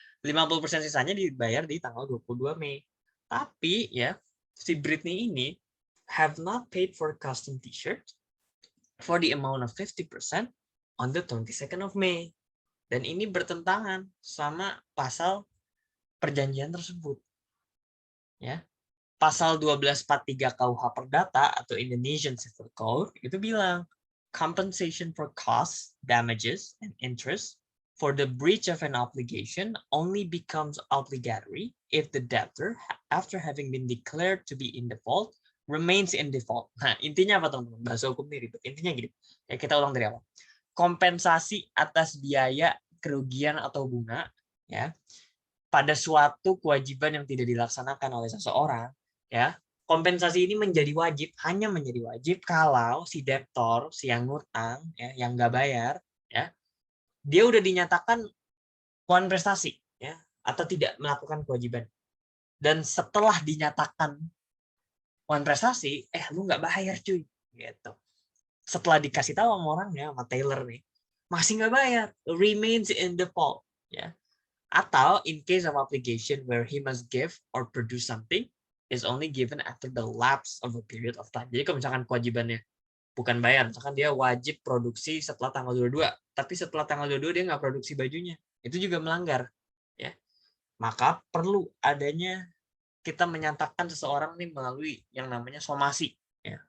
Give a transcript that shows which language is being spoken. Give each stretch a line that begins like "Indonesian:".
Indonesian: 50% sisanya dibayar di tanggal 22 Mei. Tapi ya, si Britney ini
English: have not paid for custom t-shirt for the amount of 50% on the 22nd of May.
Indonesian: Dan ini bertentangan sama pasal perjanjian tersebut. Ya. Pasal 1243 KUH Perdata atau Indonesian Civil Code itu bilang
English: compensation for costs, damages, and interest for the breach of an obligation only becomes obligatory if the debtor, after having been declared to be in default, remains in default.
Indonesian: Nah, intinya apa teman-teman? Bahasa hukum ini ribet. Intinya gini, ya kita ulang dari awal. Kompensasi atas biaya, kerugian atau bunga, ya, pada suatu kewajiban yang tidak dilaksanakan oleh seseorang, ya, kompensasi ini menjadi wajib, hanya menjadi wajib kalau si debtor, si yang ngutang, ya, yang nggak bayar, ya, dia udah dinyatakan kurang prestasi, ya, atau tidak melakukan kewajiban. Dan setelah dinyatakan kurang prestasi, lu nggak bayar cuy, gitu. Setelah dikasih tahu sama orangnya, sama Taylor nih, masih nggak bayar,
English: remains in default,
Indonesian: ya.
English: Atau in case of obligation where he must give or produce something is only given after the lapse of a period of time.
Indonesian: Jadi kalau misalkan kewajibannya bukan bayar, misalkan dia wajib produksi setelah tanggal 22, tapi setelah tanggal 22 dia nggak produksi bajunya, itu juga melanggar, ya. Maka perlu adanya kita menyatakan seseorang nih melalui yang namanya somasi, ya.